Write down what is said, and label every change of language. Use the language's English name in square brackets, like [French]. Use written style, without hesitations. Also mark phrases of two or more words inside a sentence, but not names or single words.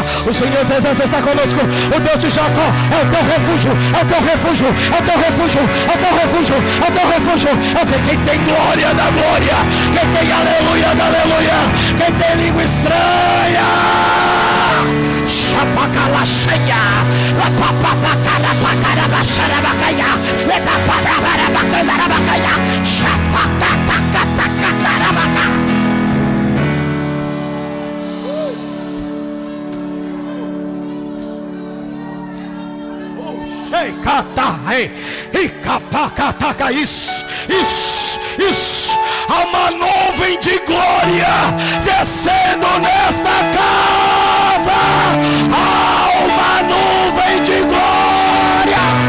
[Portuguese] O Senhor dos exércitos está conosco, o Deus de Jacó é o teu refúgio, é o teu refúgio, é o teu refúgio, é o teu refúgio, é o teu refúgio. É quem tem glória da glória, quem tem aleluia da aleluia, quem tem língua estranha. Chapacala cheia, la papapacala pacara bachara bacaia, le papara bacara bacaia, chapacatacatacatara baca. Isso, há uma nuvem de glória descendo nesta casa, há uma nuvem de glória.